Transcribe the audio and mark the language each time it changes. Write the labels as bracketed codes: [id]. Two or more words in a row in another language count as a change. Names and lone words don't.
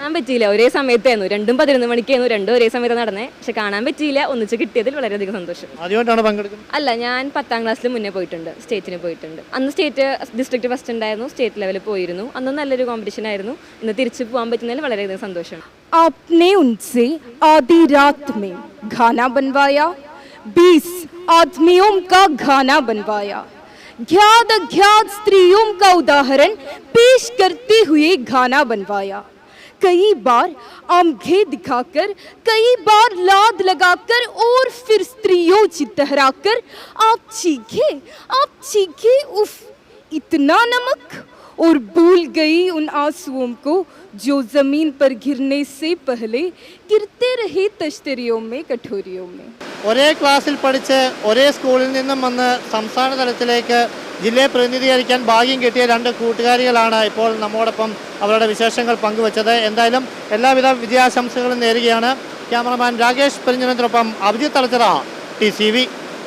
[ml] കാണാൻ പറ്റിയില്ല. ഒരേ സമയത്തായിരുന്നു. 2ഉം 11 മണിക്കായിരുന്നു. 2 ഒരേ സമയത്ത് നടന്നേ. പക്ഷെ കാണാൻ പറ്റിയില്ല. ഒന്നിച്ച് കിട്ടിയതിൽ വളരെയധികം സന്തോഷം. ആദ്യമായിട്ടാണ് പങ്കെടുക്കുന്നത്? അല്ല, ഞാൻ 10ാം ക്ലാസ്സിൽ മുന്നേ പോയിട്ടുണ്ട്. സ്റ്റേറ്റിന് പോയിട്ടുണ്ട്. അന്ന് [en] state district first [ml] ഉണ്ടായിരുന്നു. സ്റ്റേറ്റ് ലെവലിൽ പോയിരുന്നു. അന്ന് നല്ലൊരു കോമ്പറ്റീഷൻ ആയിരുന്നു. ഇന്ന് തിരിച്ചു പോകാൻ പറ്റുന്നതിൽ വളരെയധികം സന്തോഷമാണ്. [hi] आपने उनसे आधी रात में खाना बनवाया, 20 आदमियों का खाना बनवाया, ज्ञात अज्ञात स्त्रियों का उदाहरण पेश करते हुए खाना बनवाया. कई बार आंखें दिखाकर, कई बार लाद लगाकर और फिर स्त्रियों चित्तहराकर आप चीखे उफ, इतना नमक, और भूल गई उन आंसुओं को जो जमीन पर गिरने से पहले गिरते रहे तश्तरियों में, कठोरियों में. [ml] ഒരേ ക്ലാസ്സിൽ പഠിച്ച് ഒരേ സ്കൂളിൽ നിന്നും വന്ന് സംസ്ഥാന തലത്തിലേക്ക് ജില്ലയെ പ്രതിനിധീകരിക്കാൻ ഭാഗ്യം കിട്ടിയ 2 കൂട്ടുകാരികളാണ് ഇപ്പോൾ നമ്മോടൊപ്പം അവരുടെ വിശേഷങ്ങൾ പങ്കുവച്ചത്. എന്തായാലും എല്ലാവിധ വിജയാശംസകളും നേരുകയാണ്. ക്യാമറമാൻ രാകേഷ് പെരിഞ്ഞനത്തിനൊപ്പം അഭിജിത്ത് തലച്ചിറ, TCV.